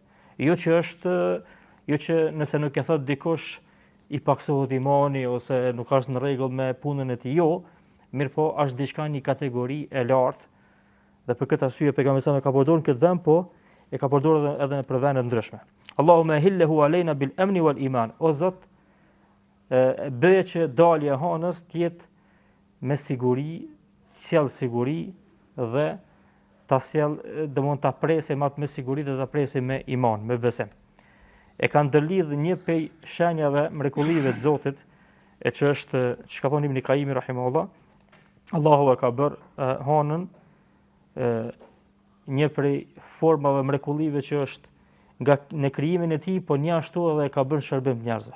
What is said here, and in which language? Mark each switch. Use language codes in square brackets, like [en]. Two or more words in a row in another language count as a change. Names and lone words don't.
[sq] Jo që nëse nuk e thot dikush i paksohet imani ose nuk është në rregull me punën e tij, jo, mirë po është diçka një kategori e lartë dhe për këtë arsye pejgamberi sa ka përdorur këtë vend, po e ka përdorur edhe në për vende ndryshme. [ar] اللهم أهله علينا بالأمن والإيمان. [sq] O Zot, bëje që dalja e hënës të jetë me siguri, sjell siguri dhe ta sjell, do mund ta presë me siguri dhe ta presë me iman, me besim. E kanë ndërlidh një prej shenjave mrekullive të Zotit, e që është çka thon Ibn Qayyim rahimahullah, Allahu e ka bërë hënën një prej formave mrekullive që është nga në krijimin e tij, po një ashtu edhe e ka bërë shërbim të njerëzve.